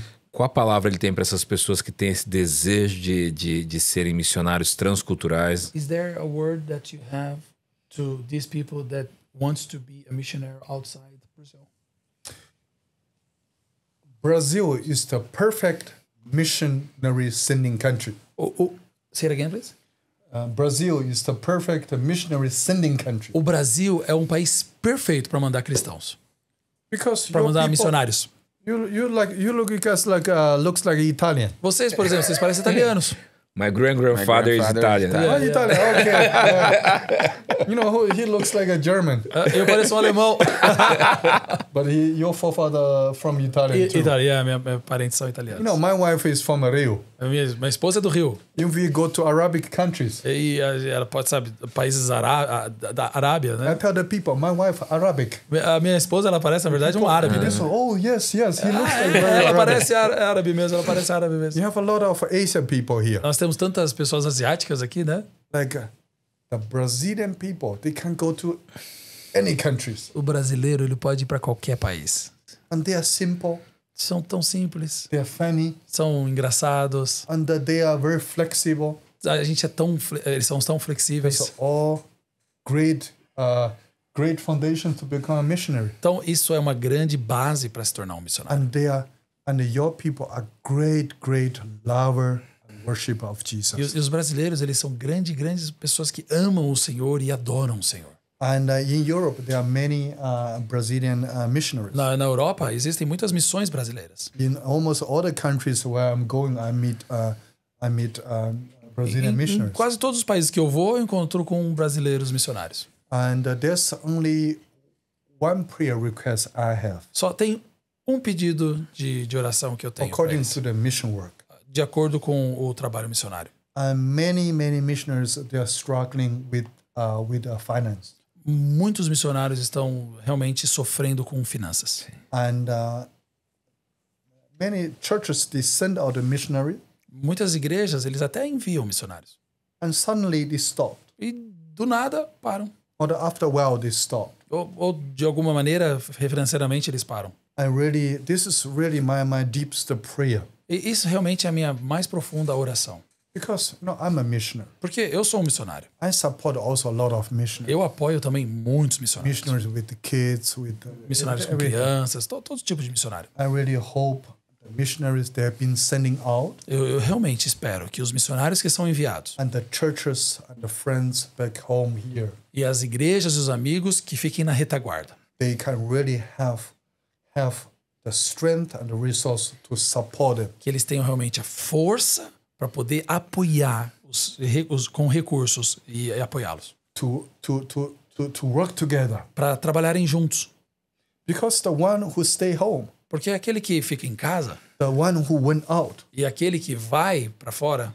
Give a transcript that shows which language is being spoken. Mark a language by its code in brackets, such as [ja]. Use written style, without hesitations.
[pt] Qual a palavra ele tem para essas pessoas que têm esse desejo de serem missionários transculturais? [en] Is there a word that you have to these people that wants to be a missionary outside Brazil? Brazil is the perfect missionary sending country. Say it again, please. Brazil is the perfect missionary sending country. [pt] O Brasil é um país perfeito para mandar cristãos, [en] Because [pt] para [en] your [pt] mandar [en] people, [pt] missionários. [en] you look guys like looks like Italian. [pt] Vocês, por exemplo, vocês parecem italianos. [en] My grandfather is Italian. Oh, Italian, okay. You know, he looks like a German, [pt] Eu pareço um alemão. [en] but your forefather from Italian too. [pt] Itália, minha parentes são italianos. [en] You know, my wife is from Rio. [pt] Minha esposa é do Rio. [en] If we go to Arabic countries, [pt] E ela pode, sabe, países da Arábia, [en] I [pt] né? [en] tell the people, my wife Arabic. [pt] A minha esposa, ela parece, na verdade, um árabe. Né? [en] So, oh yes, he looks like very [pt] Ela [en] Arabic. [pt] parece árabe mesmo, ela parece árabe mesmo. [en] You have a lot of Asian people here. [pt] Nós temos tantas pessoas asiáticas aqui, né? [en] Like the Brazilian people, they can go to any countries, [pt] O brasileiro, ele pode ir para qualquer país. [en] and they are simple, [pt] São tão simples, [en] they are funny, [pt] são engraçados. [en] and they are very flexible. [pt] A gente eles são tão flexíveis. [en] It's all great, great foundation to become a missionary. [pt] Então, isso é uma grande base para se tornar um missionário. [en] And your people are great lover and worshiper of Jesus. [pt] E os brasileiros, eles são grandes pessoas que amam o Senhor e adoram o Senhor. [en] And in Europe, there are many Brazilian missionaries. [pt] Na Europa, existem muitas missões brasileiras. [en] In almost all the countries where I'm going, I meet Brazilian [pt] Em [en] missionaries. [pt] quase todos os países que eu vou, eu encontro com brasileiros missionários. [en] And there's only one prayer request I have, [pt] Só tem um pedido de oração que eu tenho pra [en] according [pt] eles, [en] to the mission work. [pt] de acordo com o trabalho missionário. [en] And many missionaries, they are struggling with finance. [pt] Muitos missionários estão realmente sofrendo com finanças. [en] And many churches, they send out a missionary, [pt] Muitas igrejas, eles até enviam missionários. [en] and suddenly they stopped. [pt] E do nada param. [en] Or after a while they stop. [pt] Ou de alguma maneira, referencialmente, eles param. [en] This is really my deepest prayer. [pt] E isso realmente é a minha mais profunda oração. [en] Because I'm a missionary. [pt] Porque eu sou um missionário. [en] I support also a lot of missionaries. [pt] Eu apoio também muitos missionários. [en] Missionaries with the kids, with [pt] Missionários com crianças, todo tipo de missionário. [en] I really hope the missionaries they have been sending out. [pt] Eu realmente espero que os missionários que são enviados [en] And the churches and the friends back home here. [pt] E as igrejas e os amigos que fiquem na retaguarda. [en] They can really have the strength and the resource to support them. [pt] Que eles tenham realmente a força para poder apoiar com recursos e apoiá-los. [en] To work together. [pt] Para trabalharem juntos. [en] Because the one who stay home. [pt] Porque aquele que fica em casa, [en] the one who went out, [pt] e aquele que vai para fora,